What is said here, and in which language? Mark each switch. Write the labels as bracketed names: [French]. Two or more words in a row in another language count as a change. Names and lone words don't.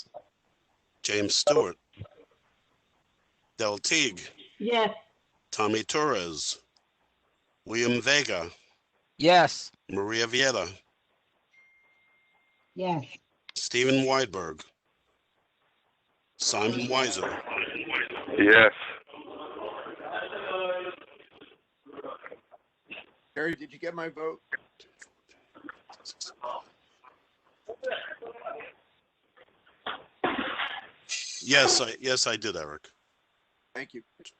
[English] James Stewart. Del Teague. Yes. Tommy Torres. William Vega. Yes. Maria Vieta. Yes. Stephen Weidberg. Simon Weiser. Yes. Gary, did you get my vote? Yes, I did, Eric. Thank you.